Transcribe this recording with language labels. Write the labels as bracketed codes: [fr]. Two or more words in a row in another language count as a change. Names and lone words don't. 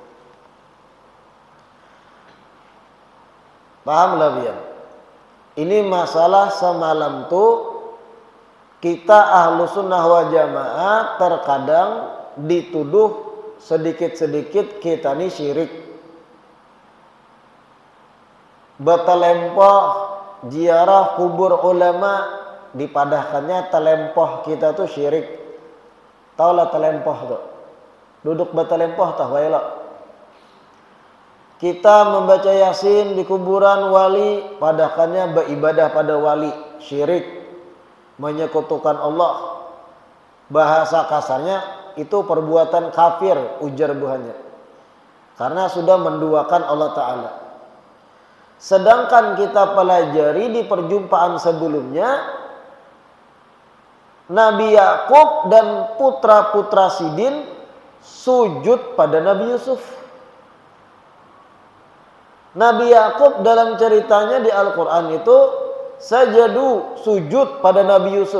[id] Paham lah biar? Ini masalah semalam tuh kita ahlu sunnah wal jamaah terkadang dituduh sedikit-sedikit kita ini syirik. [bjn] Betelempoh ziarah kubur ulama, dipadahkannya telempoh kita tuh syirik. Tahu lah telempoh tuh, duduk betelempoh tah wae lo. [id] Kita membaca yasin di kuburan wali, padahkannya beribadah pada wali, syirik, menyekutukan Allah. Bahasa kasarnya itu perbuatan kafir, ujar buhannya, karena sudah menduakan Allah Ta'ala. Sedangkan kita pelajari di perjumpaan sebelumnya, Nabi Yakub dan putra-putra Sidin sujud pada Nabi Yusuf. Nabi Yakub dalam ceritanya di Al-Quran itu sajadu, sujud pada Nabi Yusuf.